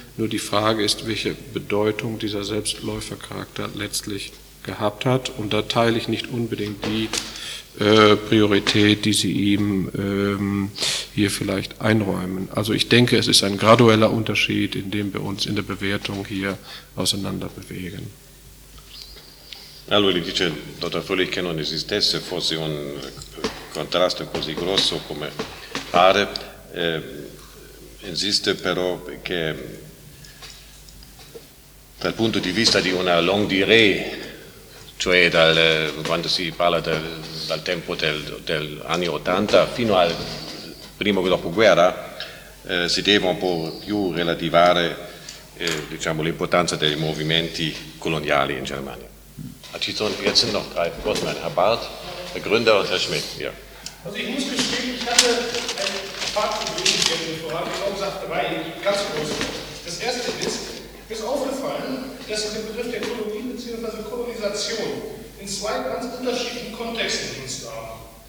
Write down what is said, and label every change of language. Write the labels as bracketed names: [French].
[German] Nur die Frage ist, welche Bedeutung dieser Selbstläufercharakter letztlich gehabt hat. Und da teile ich nicht unbedingt die Priorität, die Sie ihm hier vielleicht einräumen. Also ich denke, es ist ein gradueller Unterschied, in dem wir uns in der Bewertung hier auseinander bewegen. [Italian] Allora dice il dottor Fröhlich che non esistesse, fosse un contrasto così grosso come pare, insiste però che dal punto di vista di una longue durée, cioè dal, quando si parla dal tempo del anni 80 fino al primo dopoguerra, si deve un po' più relativare diciamo, l'importanza dei movimenti coloniali in Germania. [German] Jetzt sind noch drei Vorsitzende, Herr Barth, Herr Gründer und Herr Schmidt. Ja. Also ich muss gestehen, ich hatte ein paar Probleme, die ich vorangekommen habe, drei ganz große. Das erste ist aufgefallen, dass der Begriff der Kolonie bzw. Kolonisation in zwei ganz unterschiedlichen Kontexten benutzt haben.